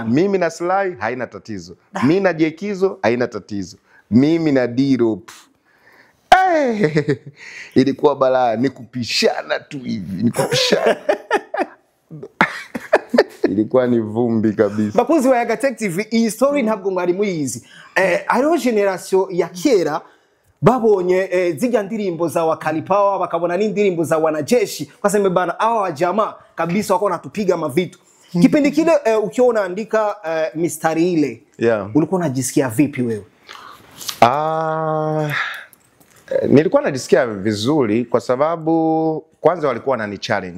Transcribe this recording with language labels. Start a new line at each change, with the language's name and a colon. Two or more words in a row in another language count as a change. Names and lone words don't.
Swahili: Mimi na Sly haina tatizo. Mimi na Jekizo haina tatizo. Mimi na Diro ilikuwa balaa, ni kupishana tu hivi, ni kupishana. Ilikuwa ni vumbi kabisa.
Kinyarwanda: Bakuzi wa Yaga Tech TV, iyi story ntabwo mwari muyizi. Hariho generation ya kera babonye zijya ndirimbo za wakali power bakabona n'indirimbo za wanajeshi,
Swahili: kaseme bana hawa wajamaa kabisa wako natupiga mavitu. Kipindi kile ukiwa unaandika mistari ile, ulikuwa unajisikia vipi wewe? Nilikuwa najisikia vizuri kwa sababu kwanza walikuwa wanani challenge.